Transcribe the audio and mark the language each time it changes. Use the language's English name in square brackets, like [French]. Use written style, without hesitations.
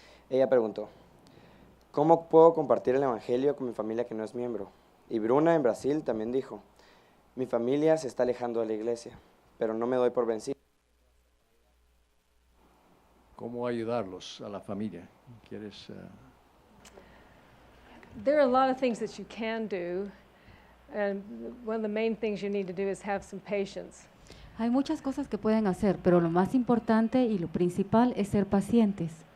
[Spanish] Ella preguntó, ¿cómo puedo compartir el evangelio con mi familia que no es miembro? Y Bruna en Brasil también dijo, mi familia se está alejando de la iglesia, pero no me doy por vencido. ¿Cómo ayudarlos a la familia? ¿Quieres? [English] There are a lot of things that you can do, and one of the main things you need to do is have some patience. [Spanish] Hay muchas cosas que pueden hacer, pero lo más importante y lo principal es ser pacientes.